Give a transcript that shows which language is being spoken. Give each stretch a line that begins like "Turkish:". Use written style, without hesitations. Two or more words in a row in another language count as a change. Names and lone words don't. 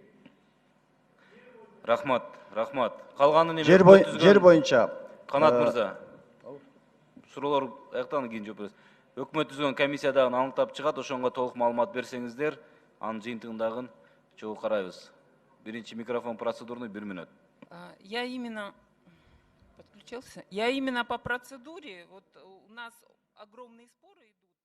Kyrgyz: Рахмат. Калганын эми Жер боюнча Канат мырза. Суроолор аяктан кийин жооп бересиз. Өкмөт түзгөн комиссиядагы аныктап чыгат, ошонго толук маалымат берсеңиздер, анын жыйынтыгындагын чогуу карайбыз. Биринчи микрофон процедурный 1 минут.
Russian: Я именно подключился. Я именно по процедуре. Вот у нас огромные споры.